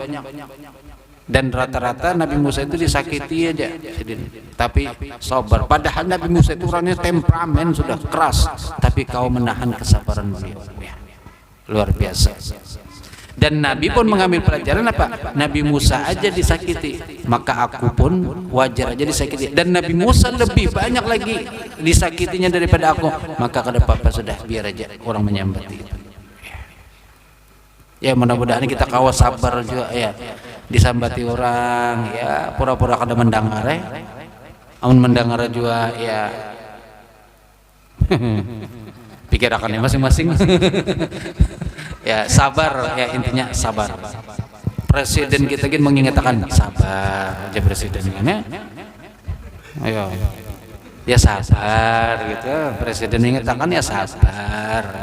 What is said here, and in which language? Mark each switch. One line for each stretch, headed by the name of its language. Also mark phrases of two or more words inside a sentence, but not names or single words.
Indonesian: Dan rata-rata Nabi Musa itu disakiti aja, tapi sabar. Padahal Nabi Musa itu orangnya temperamen sudah keras, tapi kau menahan kesabaran beliau. Luar biasa. Dan Nabi pun mengambil pelajaran apa? Nabi Musa aja disakiti, maka aku pun wajar aja disakiti.
Banjar: Dan Nabi Musa lebih banyak lagi disakitinya daripada aku, maka kada apa-apa, sudah biar aja orang menyambati. Ya mudah-mudahan kita kawas sabar juga ya, disambati orang ya, pura-pura kada mendengar amun mendengar juga ya. Pikirakannya masing-masing.
Indonesian: Ya sabar ya, intinya sabar. Presiden kita kan mengingatkan sabar aja presidennya. Ayo. Ya sabar gitu. Presiden mengingatkan ya sabar.